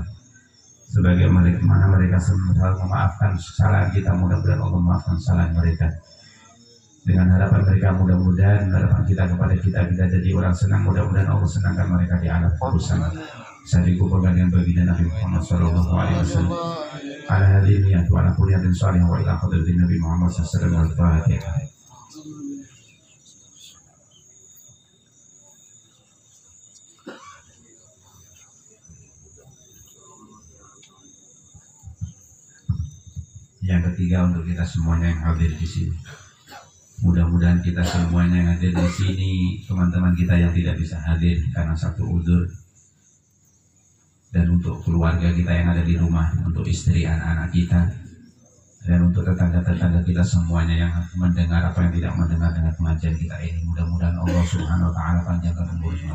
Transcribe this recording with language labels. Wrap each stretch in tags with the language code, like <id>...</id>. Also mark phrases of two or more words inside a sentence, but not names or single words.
<id>Sebagaimana mereka selalu memaafkan kesalahan kita, mudah-mudahan Allah memaafkan kesalahan mereka. Dengan harapan mereka, mudah-mudahan harapan kita kepada kita jadi orang senang, mudah-mudahan Allah senangkan mereka di alam kubur sana. Bisa dikumpulkan dengan baginda Nabi Muhammad</id> <ar>صلى الله عليه وسلم. على هذه النية وعلى كل نية صالحة وإلى حضرة نبي محمد صلى الله عليه وسلم.</ar> <id>Al-Fatihah. Yang ketiga untuk kita semuanya yang hadir di sini. Mudah-mudahan kita semuanya yang hadir di sini, teman-teman kita yang tidak bisa hadir karena satu uzur, dan untuk keluarga kita yang ada di rumah, untuk istri, anak-anak kita, dan untuk tetangga-tetangga kita semuanya yang mendengar apa yang tidak mendengar dengan pengajian kita ini, mudah-mudahan Allah</id> <ar>سبحانه وتعالى</ar> <id>panjangkan umurnya.</id>